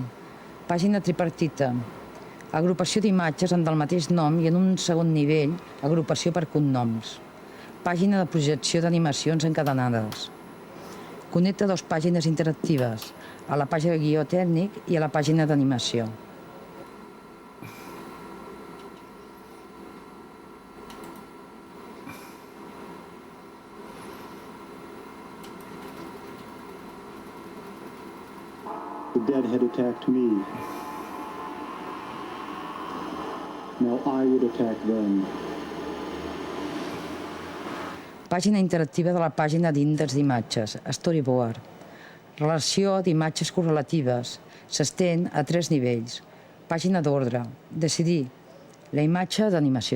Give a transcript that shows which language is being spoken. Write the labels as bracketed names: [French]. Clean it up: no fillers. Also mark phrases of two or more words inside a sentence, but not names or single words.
[Catalan] Pàgina tripartita. Agrupació d'imatges amb el mateix nom i en un segon nivell, agrupació per cognoms. Pàgina de projecció d'animacions encadenades. Connecta 2 pàgines interactives, a la pàgina de guió tècnic i a la pàgina d'animació. [English] The dead had attacked me. Now I would attack them. [Catalan] Pàgina interactiva de la pàgina d'índex d'imatges, storyboard. Relació d'imatges correlatives. S'estén a 3 nivells. Pàgina d'ordre. Decidir. La imatge d'animació.